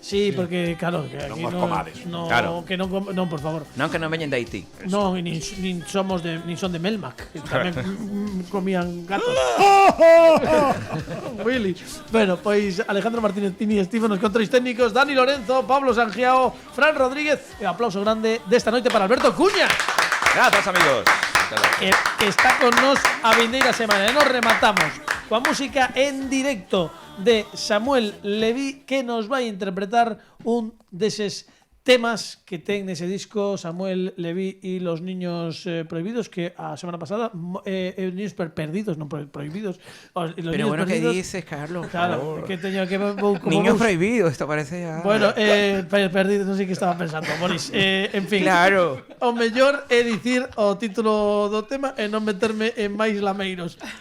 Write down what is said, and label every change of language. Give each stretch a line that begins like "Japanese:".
Galician: Sí, porque claro, que aquí no, que non, por favor. Non que non veñen de Haití. Non, nin somos de son de Melmac, que tamén comían gatos. Willy. Bueno, pois Alejandro Martínez Pini, Steve nos controles técnicos, Dani Lorenzo, Pablo Sangiao, Fran Rodríguez e aplauso grande desta noite para Alberto Cuña. Gracias, amigos. Que está con nos a vindeira semana. E nos rematamos coa música en directo de Samuel Leví, que nos vai interpretar un deses temas que ten nese disco Samuel Leví y los niños prohibidos, que a semana pasada niños perdidos, non prohibidos.
Spanish: Pero bueno, ¿qué dices, Carlos?
Galician: Claro, que teño que
Spanish: niños prohibidos, esto parece ya.
Galician: Bueno, perdidos, non sei que estaba pensando, Boris. En fin. Claro. O mellor é dicir o título do tema e non meterme en máis lameiros.